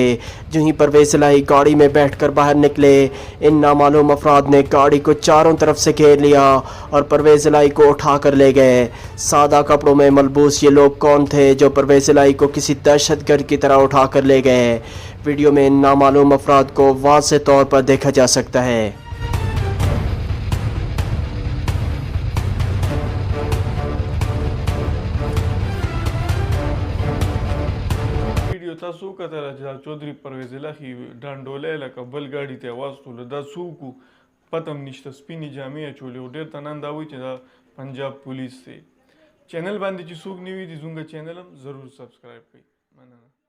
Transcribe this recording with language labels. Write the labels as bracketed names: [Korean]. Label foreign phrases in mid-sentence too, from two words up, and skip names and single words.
[Urdu] جوں ہی پرویز الٰہی گاڑی میں بیٹھ کر باہر نکلے، ان نامعلوم افراد نے گاڑی کو چاروں طرف سے گھیر لیا اور پرویز الٰہی کو اٹھا کر لے گئے. سادہ کپڑوں میں ملبوس یہ لوگ کون تھے جو پرویز الٰہی کو کسی دہشت گرد کی طرح اٹھا کر لے گئے? ویڈیو میں ان نامعلوم افراد کو واضح طور پر دیکھا جا سکتا ہے. [Pashto] ویډیو تاسو کتل چې چودري پرویز الهی ډانډولې لکه بل ګاډي ته واستول دا څوک پتم نشته سپینې جامې اچولې او ډېر تنان دا وایي چې دا پنجاب پولیس دی چینل باندې چې څوک نیوي دي زموږ چینل هم ضرور سبسکرایب کړئ مننه